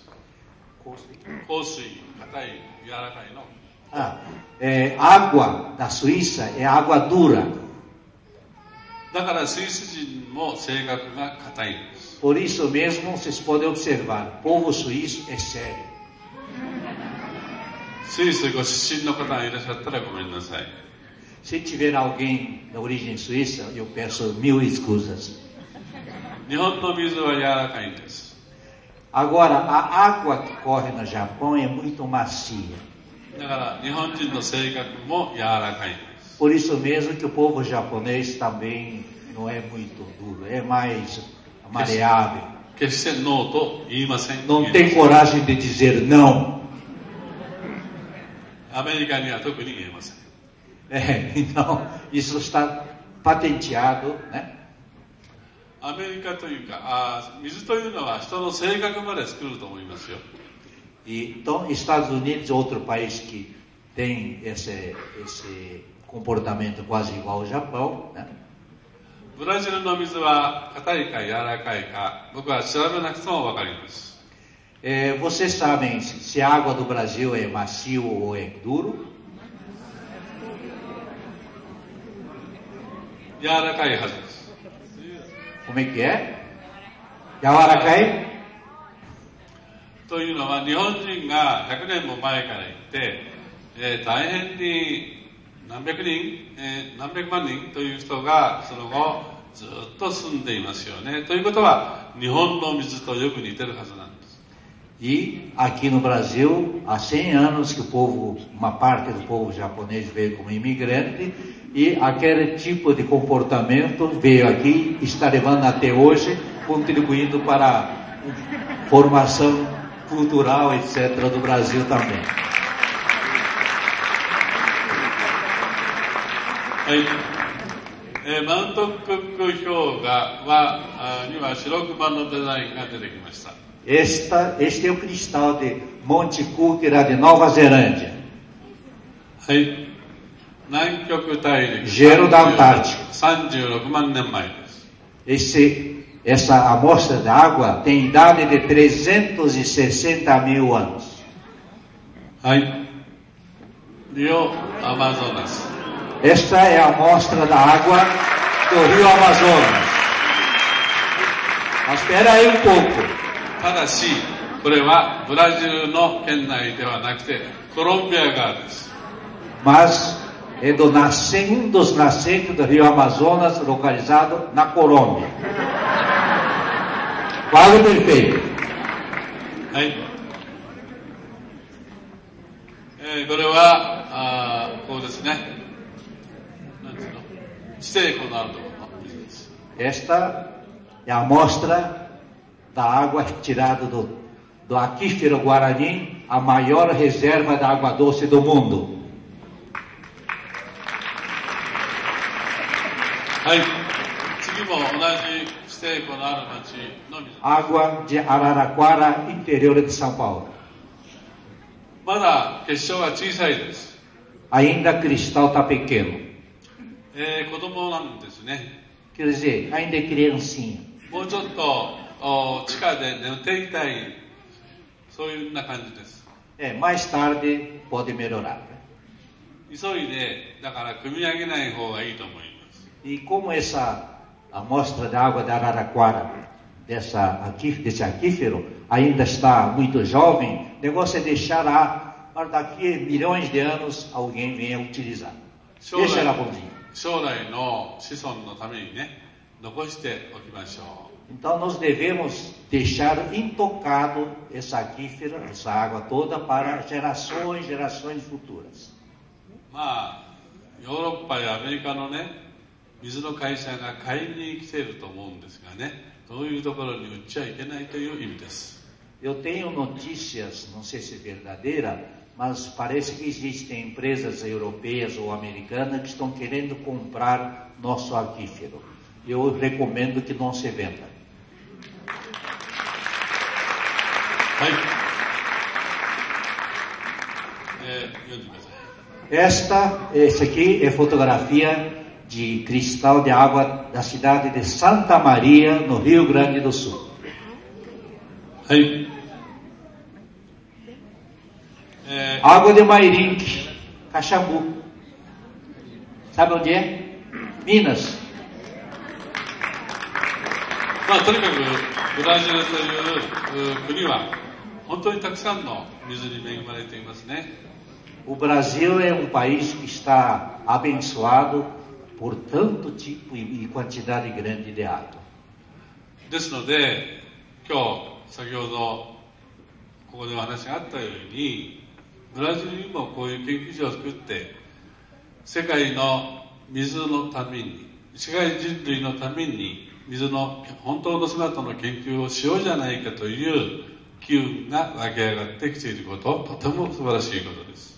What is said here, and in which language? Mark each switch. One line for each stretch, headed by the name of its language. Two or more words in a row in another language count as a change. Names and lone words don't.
Japanese: 硬水、硬い、柔らかいの。
Portuguese: Água da Suíça é água dura.
Japanese: だからスイス人も性格が硬いんです。
Portuguese: Por isso mesmo vocês podem observar, o povo suíço é sério.
Japanese: スイスご出身の方がいらっしゃったらごめんなさい。
Portuguese: Se tiver alguém da origem suíça, eu peço mil escusas.
Japanese: 日本の水は柔らかいんです。
Portuguese: Agora, a água que corre no Japão é muito macia.
Japanese: だから日本人の性格も柔らかいんです。
Portuguese: Por isso mesmo que o povo japonês também não é muito duro, é mais maleável.
Japanese: 決してノーと言いません。
Portuguese: Não tem coragem de dizer não.
Japanese: アメリカには特に言えません。
Portuguese: Então, isso está patenteado, né?
Japanese: アメリカというか、水というのは人の性格まで作ると思いますよ。
Portuguese: E, então, Estados Unidos é outro país que tem esse comportamento quase igual ao Japão, né?
Japanese: ブラジルの水は硬いか柔らかいか、僕は調べなくても分かります。
Portuguese: Vocês sabem se a água do Brasil é macio ou é duro?
Japanese: 柔らかいはずです。
Portuguese: Como é que é?
Japanese: Yawarakai? というのは日本人が100年も前から行って、大変に何百人、何百万人という人がその後ずっと住んでいますよね。ということは日本の水とよく似てるはずなんです。
Portuguese: E aqui no Brasil, há 100 anos que o povo, uma parte do povo japonês veio como imigrante e aquele tipo de comportamento veio aqui, está levando até hoje, contribuindo para a formação cultural, etc., do Brasil também.
Japanese: はい。マウントクック氷河には白熊のデザインが出てきました。
Portuguese: Este é o cristal de Monte Cook, era de Nova Zelândia.
Japanese: はい。南極大陸。
Portuguese: Gelo da Antártica.
Japanese: 36万年前です。
Portuguese: Esse essa amostra de água tem idade de 360 mil anos.
Japanese: はい。Rio Amazonas.
Portuguese: Esta é a amostra da água do Rio Amazonas. Mas espera aí um pouco.
Japanese: ただし、これはブラジルの県内ではなくて、コロンビア側です。
Portuguese: Mas é um dos nascentes do Rio Amazonas, localizado na Colômbia. Quase perfeito.
Japanese: はい。これはこうですね。なんていうの？地底湖のあるところの水です。
Portuguese: Esta é a amostra da água tirada do aquífero Guarani, a maior reserva de água doce do mundo.
Japanese: はい。次も同じ地底湖のある町の水。
Portuguese: Água de Araraquara, interior de São Paulo.
Japanese: まだ結晶は小さいです。
Portuguese: Ainda cristal está pequeno.
Japanese: 子供なんですね。
Portuguese: Quer dizer, ainda é criancinha.
Japanese: もうちょっと地下で眠っていたい、そういうような感じです。
Portuguese: Mais tarde pode melhorar.
Japanese: 急いで、だから組み上げない方がいいと思います。
Portuguese: E como essa amostra de água de Araraquara, desse aquífero, ainda está muito jovem, o negócio é deixar lá, para daqui a milhões de anos alguém venha utilizar. Deixa ela bondinha.
Japanese: 将来の子孫のためにね、残しておきましょう。
Portuguese: Então nós devemos deixar intocado esse aquífero, essa água toda, para gerações futuras.
Japanese: まあ、ヨーロッパやアメリカのね、水の会社が買いに来ていると思うんですがね、そういうところに売っちゃいけないという意味です。
Portuguese: Eu tenho notícias, não sei se é verdadeira, mas parece que existem empresas europeias ou americanas que estão querendo comprar nosso aquífero. Eu recomendo que não se venda.
Japanese: はい。読んでください。
Portuguese: Essa aqui é fotografia de cristal de água da cidade de Santa Maria, no Rio Grande do Sul.
Japanese: はい。
Portuguese: Água de Mairinque, Caxambu. Sabe onde é? Minas.
Japanese: まあ、とにかくブラジルという国は本当にたくさんの水に恵まれていますね。
Portuguese: O Brasil é um país que está abençoado por tanto tipo e quantidade grande de água.
Japanese: ですので、今日先ほどここでお話があったように、ブラジルにもこういう研究所を作って、世界の水のために、世界人類のために水の本当の姿の研究をしようじゃないかという機運が湧き上がってきていること、とても素晴らしいことです。